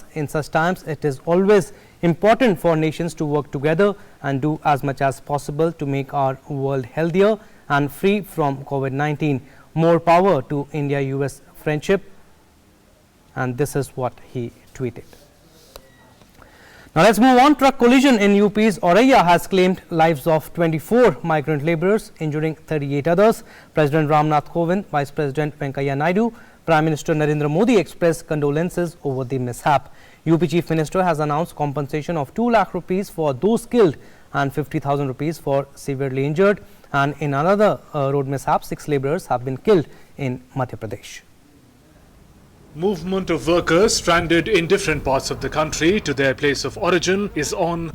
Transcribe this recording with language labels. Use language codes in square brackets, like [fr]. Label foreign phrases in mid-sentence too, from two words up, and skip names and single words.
[en] In such times, it is always important for nations to work together and do as much as possible to make our world healthier and free from COVID-19. More power to India-US friendship." And this is what he tweeted. Now let's move on. Truck collision in UP's Auraiya has claimed lives of 24 migrant laborers, injuring 38 others. President Ramnath Kovind, Vice President Venkaiah Naidu, Prime Minister Narendra Modi expressed condolences over the mishap. UP Chief Minister has announced compensation of 2 lakh rupees for those killed and 50,000 rupees for severely injured. And in another road mishap, 6 laborers have been killed in Madhya Pradesh. Movement of workers stranded in different parts of the country to their place of origin is on.